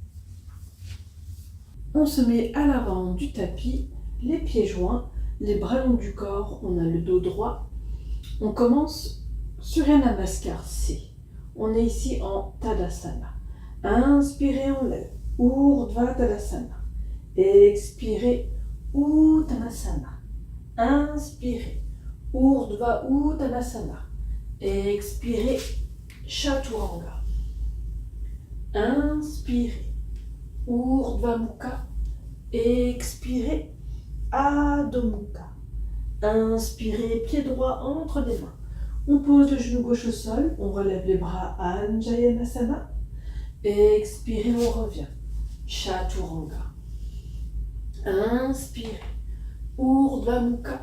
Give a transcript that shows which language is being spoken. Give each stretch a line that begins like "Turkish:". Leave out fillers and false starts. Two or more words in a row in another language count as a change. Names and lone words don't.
French: On se met à l'avant du tapis, les pieds joints, les bras longs du corps, on a le dos droit. On commence sur un Namaskar C. On est ici en Tadasana. Inspirez, on lève. Urdhva Tadasana. Expirez, Uttanasana. Inspirez, Urdhva Uttanasana. Expirez, Chaturanga. Inspirez, Urdhva Mukha. Expirez, Adho Mukha. Inspirez, pied droit entre les mains. On pose le genou gauche au sol, on relève les bras, Anjayanasana. Expirez, on revient, Chaturanga. Inspirez, Urdhva Mukha.